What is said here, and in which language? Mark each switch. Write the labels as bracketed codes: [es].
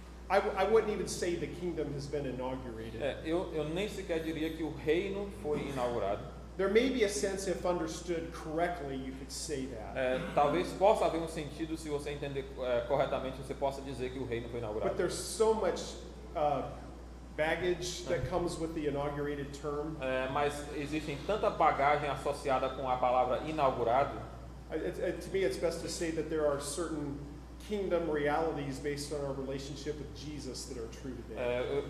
[en] I wouldn't even say the kingdom has been inaugurated. [pt] Eu nem sequer diria que o reino foi inaugurado. [en] There may be a sense, if understood correctly, you could say that. [pt] Talvez possa haver um sentido, se você entender corretamente, você possa dizer que o reino foi inaugurado. [en] But there's so much baggage that comes with the inaugurated term. [pt] Mas existe tanta bagagem associada com a palavra inaugurado. [en] To me, it's best to say that there are certain kingdom realities based on our relationship with Jesus that are true today.